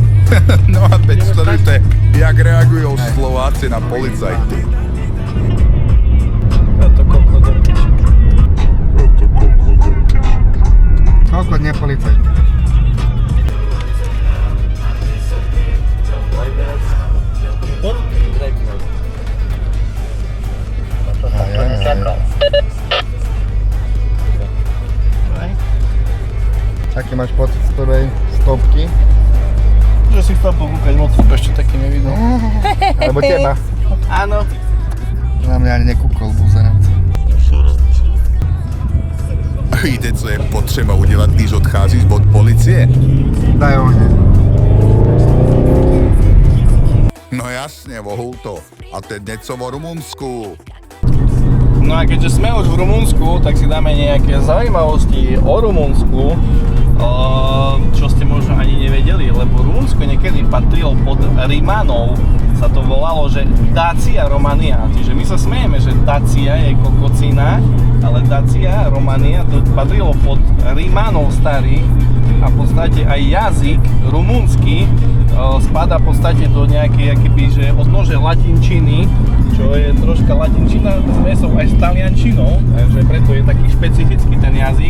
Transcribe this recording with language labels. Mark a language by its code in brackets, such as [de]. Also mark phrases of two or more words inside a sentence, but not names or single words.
[cs] No a teď sledujte, jak reagují Slováci na policajty. [sk] To kokot do piči. Koľko nie policajt? Aký máš pocit z prvej stopky? Že si chcel pokúkať moc, ešte taký nevidno. Alebo teba? Áno. Na mňa ani nekúkol buzerant. [cs] Víte, co je potřeba udělat, když odcházíš od policie? [sk] Daj ohne. [cs] No jasně, vohul to. A teď něco o Rumunsku. [sk] No a keďže sme už v Rumunsku, tak si dáme nejaké zaujímavosti o Rumunsku, čo ste možno ani nevedeli, lebo Rumunsko niekedy patrilo pod Rimanov, sa to volalo, že Dacia Romania, čiže my sa smejeme, že Dacia je kokocina, ale Dacia Romania to patrilo pod Rimanov starých a v podstate aj jazyk rumúnsky spada v podstate do nejakej akoby, že odnože latinčiny, čo je troška latinčina zmesou aj s taliančinou, takže preto je taký špecifický ten jazyk.